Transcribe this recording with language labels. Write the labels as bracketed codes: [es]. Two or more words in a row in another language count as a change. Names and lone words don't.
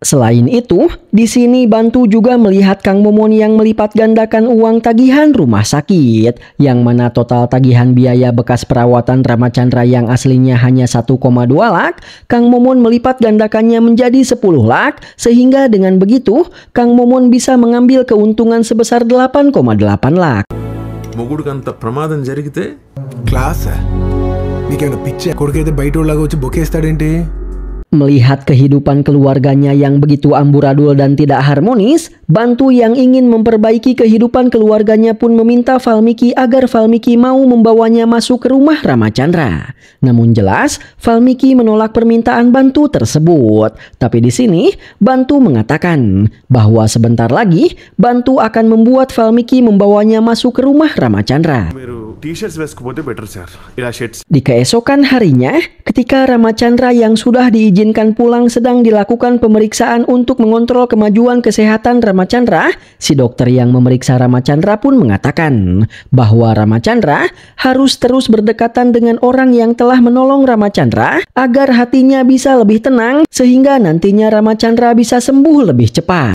[id] Selain itu, di sini Bantu juga melihat Kang Momon yang melipat gandakan uang tagihan rumah sakit, yang mana total tagihan biaya bekas perawatan Ramachandra yang aslinya hanya 1,2 lak, Kang Momon melipat gandakannya menjadi 10 lak, sehingga dengan begitu, Kang Momon bisa mengambil keuntungan sebesar 8,8 lak. [te] మొగుడుకంత ప్రమాదం జరిగితే క్లాస్ నీకేమైనా పిచ్చా కొడుకైతే బయట లాగా వచ్చి బొకేస్తాడేంటి? [id] Melihat kehidupan keluarganya yang begitu amburadul dan tidak harmonis, Bantu yang ingin memperbaiki kehidupan keluarganya pun meminta Valmiki agar Valmiki mau membawanya masuk ke rumah Ramachandra. Namun jelas, Valmiki menolak permintaan Bantu tersebut. Tapi di sini, Bantu mengatakan bahwa sebentar lagi, Bantu akan membuat Valmiki membawanya masuk ke rumah Ramachandra. [te] టీ-షర్ట్స్ వేసుకుపోతే [en] better sir [te] ఇలా షర్ట్స్. [id] Di keesokan harinya, ketika Ramachandra yang sudah diizinkan pulang sedang dilakukan pemeriksaan untuk mengontrol kemajuan kesehatan Ramachandra, si dokter yang memeriksa Ramachandra pun mengatakan bahwa Ramachandra harus terus berdekatan dengan orang yang telah menolong Ramachandra agar hatinya bisa lebih tenang sehingga nantinya Ramachandra bisa sembuh lebih cepat.